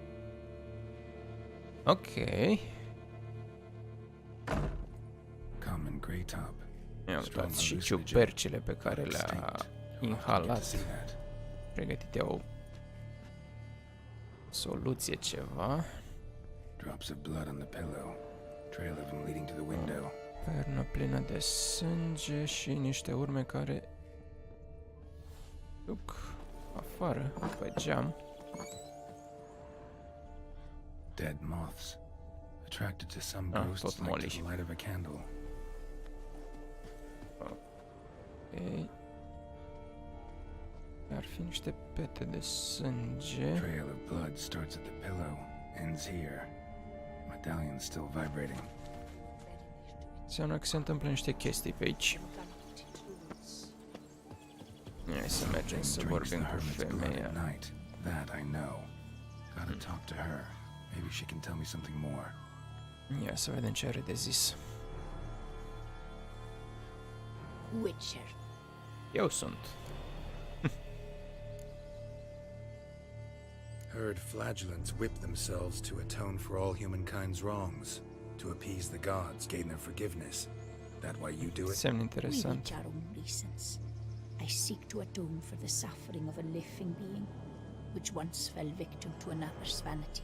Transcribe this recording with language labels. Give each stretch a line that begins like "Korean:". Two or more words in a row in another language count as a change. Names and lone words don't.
English: Ok. Common grey top.
Romanian: Ia uitați și ciupercile pe care le-a inhalat. Pregătite o soluție ceva.
English: Drops of blood on the pillow. Trail of them leading to the window.
Romanian: Pernă plină de sânge și niște urme care duc afară pe geam.
English: Dead moths. Attracted to some ghosts like to the light of a candle. Ok.
Romanian: Ar fi niște pete de sânge.
English: Trail of blood starts at the pillow, ends here. Medallion still vibrating.
Romanian: Înseamnă că se întâmplă niște chestii pe aici. Hai să mergem să vorbim cu femeia.
English: That I know. Gotta talk to her. Maybe she can tell me something more.
Romanian: Ia să vedem ce are de zis.
English: Witcher.
Romanian: Eu sunt.
English: Heard flagellants whip themselves to atone for all humankind's wrongs, to appease the gods, gain their forgiveness. That why you do it?
Romanian: Semn
English: We
Romanian: interesant.
English: each our own reasons. I seek to atone for the suffering of a living being, which once fell victim to another's vanity.